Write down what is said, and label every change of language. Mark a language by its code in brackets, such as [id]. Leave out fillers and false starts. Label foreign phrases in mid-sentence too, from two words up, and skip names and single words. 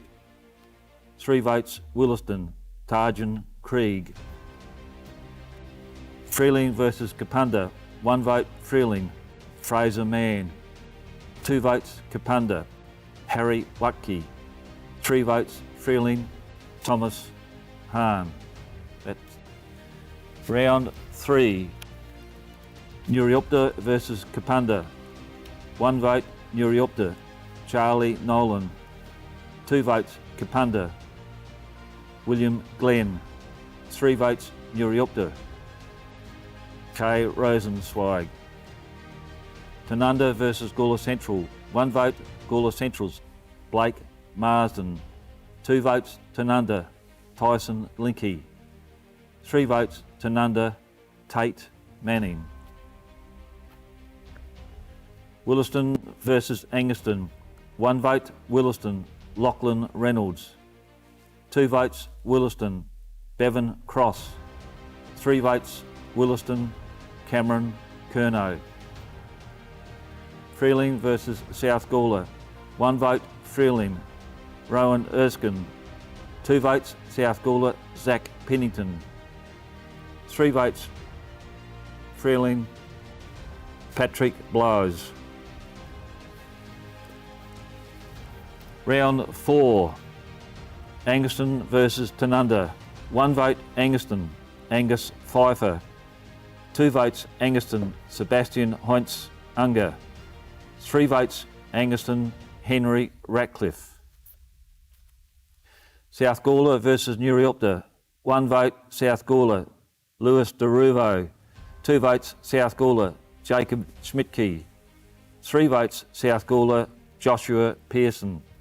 [en] 3 votes Williston, Tarjan Krieg. Freeling versus Kapunda, 1 vote Freeling, Fraser Mann. 2 votes Kapunda, Harry Watke. 3 votes Freeling, Thomas Hahn. That's round 3. Nuriopta versus Kapunda, 1 vote Nuriopta, Charlie Nolan. 2 votes Kapunda, William Glenn. 3 votes Nuriopta, Kay Rosenzweig. Tanunda versus Gawler Central, 1 vote Gawler Centrals, Blake Marsden. 2 votes Tanunda, Tyson Linky. 3 votes Tanunda, Tate Manning. Williston versus Angaston, 1 vote Williston, Lachlan Reynolds. 2 votes Williston, Bevan Cross. 3 votes Williston, Cameron Curnow. Freeling versus South Gawler, 1 vote Freeling, Rowan Erskine. 2 votes South Gawler, Zach Pennington. 3 votes Freeling, Patrick Blows. Round 4, Angaston versus Tanunda. 1 vote Angaston, Angus Pfeiffer. 2 votes Angaston, Sebastian Heinz Unger. 3 votes Angaston, Henry Ratcliffe. South Gawler versus Nuriopta. 1 vote South Gawler, Lewis DeRuvo. 2 votes South Gawler, Jacob Schmidtke. 3 votes South Gawler, Joshua Pearson.